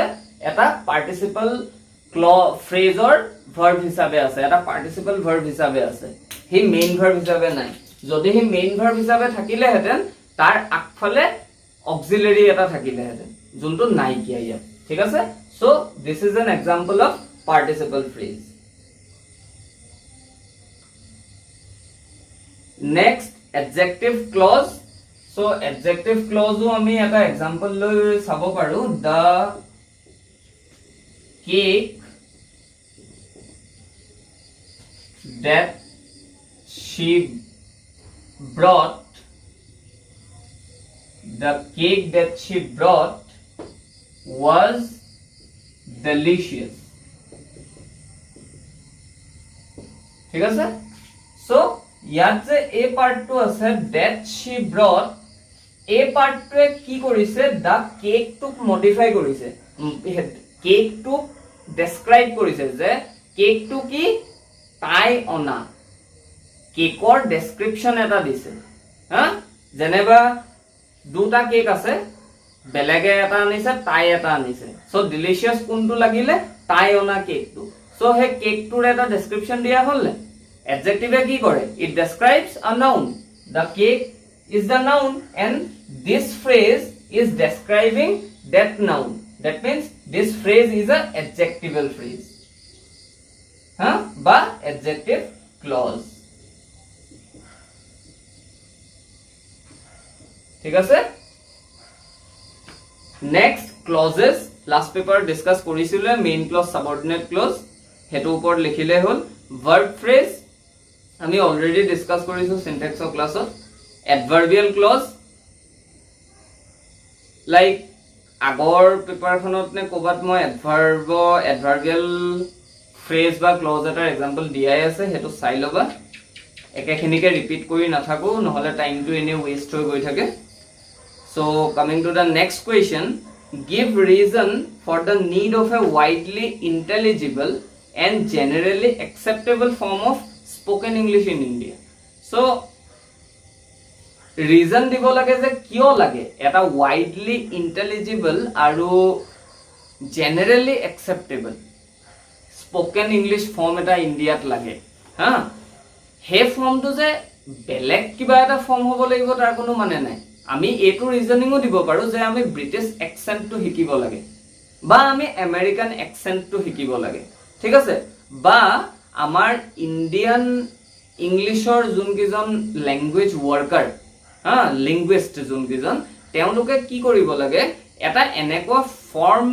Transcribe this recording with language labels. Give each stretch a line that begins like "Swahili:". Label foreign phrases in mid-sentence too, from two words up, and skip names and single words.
Assamese: এটা
English: participle phrase verb
Assamese: হিচাপে আছে, এটা
English: participle verb
Assamese: হিচাপে আছে, হি
English: main verb
Assamese: হিচাপে নাই। যদি হি
English: main verb
Assamese: হিচাপে থাকিলেহেঁতেন তাৰ আগফালে অক্সিলাৰি এটা থাকিলেহেঁতেন, যোনটো নাইকিয়া ইয়াত, ঠিক আছে?
English: So this is an example of participle phrase. Next, adjective clause. So adjective clause
Assamese: আমি এটা example লৈ চাব পাৰো,
English: the cake that she brought, the cake that she brought was delicious,
Assamese: ঠিক আছে? So ইয়াত যে এই পাৰ্টটো আছে
English: that she brought,
Assamese: এই পাৰ্টটোৱে কি কৰিছে? দা কেকটোক মডিফাই কৰিছে, কেকটোক ডেসক্ৰাইব কৰিছে যে কেকটো কি তাই অনা, কেকৰ ডেসক্ৰিপশন এটা দিছে, হা? যেনেবা দুটা কেক আছে, বেলেগে এটা আনিছে, তাই এটা আনিছে, সো ডিলিশিয়াস কোনটো লাগিলে? তাই অনা কেকটো। সো হে কেকটোৰ এটা ডেসক্ৰিপশন দিয়া হলনে?
English: Adjective
Assamese: কি করে?
English: It describes a noun. The cake is the noun and this phrase is describing that noun. That means this phrase is a adjectival phrase. Ba adjective clause.
Assamese: ঠিক আছে?
English: Next clauses, last paper discuss কৰিছিলে main clause, subordinate clause,
Assamese: হেতু ওপৰত লিখিলে হল।
English: Verb phrase
Assamese: আমি
English: already discuss
Assamese: কৰিছো
English: syntax class. adverbial clause,
Assamese: লাইক আগৰ পেপাৰখনত নে ক'বাত মই
English: adverbial phrase
Assamese: বা ক্লজ এটাৰ এক্সাম্পল দিয়াই আছে, হেতু চাই ল'বা, একেখিনিকে ৰিপিট কৰি নাথাকো, নহলে টাইমটো এনে ওয়েস্ট হৈ গৈ থাকে।
English: So coming to the next question, give reason for the need of a widely intelligible and generally acceptable form of spoken English in India. So reason
Assamese: দিব লাগে যে কিয় লাগে এটা
English: widely intelligible
Assamese: আৰু
English: generally acceptable spoken English form
Assamese: এটা ইন্ডিয়াত লাগে, হা? হে ফৰ্মটো যে বেলেগ কিবা এটা ফৰ্ম হ'ব লাগিব তাৰ কোনো মানে নাই। আমি এইটো ৰিজনিংও দিব পাৰো যে আমি
English: British accent
Assamese: শিকিব লাগে, বা আমি
English: American accent
Assamese: শিকিব লাগে ঠিক আছে বা আমাৰ
English: Indian English
Assamese: যোনকেইজন
English: language worker linguist
Assamese: যোনকেইজন তেওঁলোকে কি কৰিব লাগে এটা এনেকুৱা ফৰ্ম